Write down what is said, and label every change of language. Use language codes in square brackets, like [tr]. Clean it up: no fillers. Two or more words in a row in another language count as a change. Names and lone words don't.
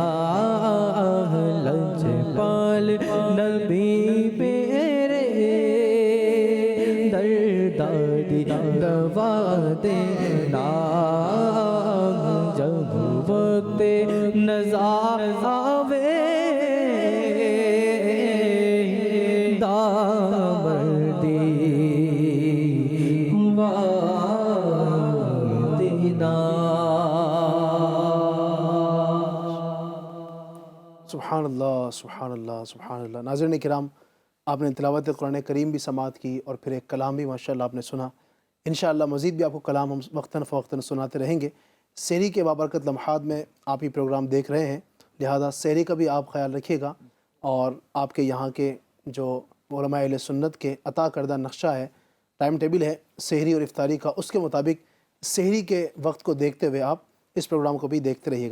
[pa] لجپال نبی میرے دردادی دوا دینا، جب وقت نزع آوے، دامن دی ہوا دینا. [ar] سبحان الله، سبحان الله، سبحان الله. [ur] ناظرین کرام، آپ نے تلاوت قرآن کریم بھی سماعت کی اور پھر ایک کلام بھی ماشاءاللہ آپ نے سنا. ان شاء اللہ مزید بھی آپ کو کلام ہم وقتاً فوقتاً سناتے رہیں گے. سحری کے بابرکت لمحات میں آپ ہی پروگرام دیکھ رہے ہیں، لہٰذا سحری کا بھی آپ خیال رکھیے گا اور آپ کے یہاں کے جو علماء اہلِ سنت کے عطا کردہ نقشہ ہے, [en] time table [ur] ہے سحری اور افطاری کا، اس کے مطابق سحری کے وقت کو دیکھتے ہوئے آپ اس پروگرام کو بھی دیکھتے رہیے گا.